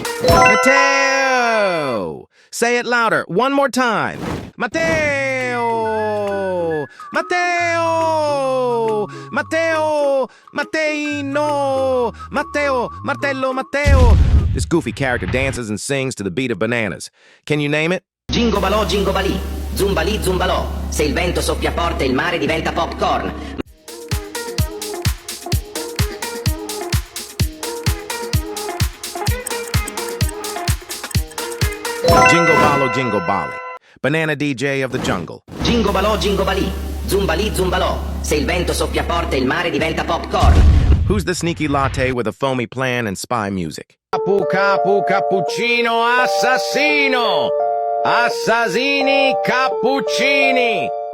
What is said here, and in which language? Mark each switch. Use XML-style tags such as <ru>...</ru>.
<en>Mateo! Say it louder. One more time. Mateo! Mateo! Mateo! Mateino! Mateo! Martello! Mateo! This goofy character dances and sings to the beat of bananas. Can you name it?</en> <it>Jingo balò, zumbalì, zumbalò. Se il vento soffia forte il mare diventa popcorn.</it> <en>Jingo Bali. Banana DJ of the jungle.</en> <it>Jingo balò, zumbalì, zumbalò. Se il vento soffia forte il mare diventa popcorn.</it> <en>Who's the sneaky latte with a foamy plan and spy music?</en> <it>Cappuccino Assassino. Assassini Cappuccini.</it>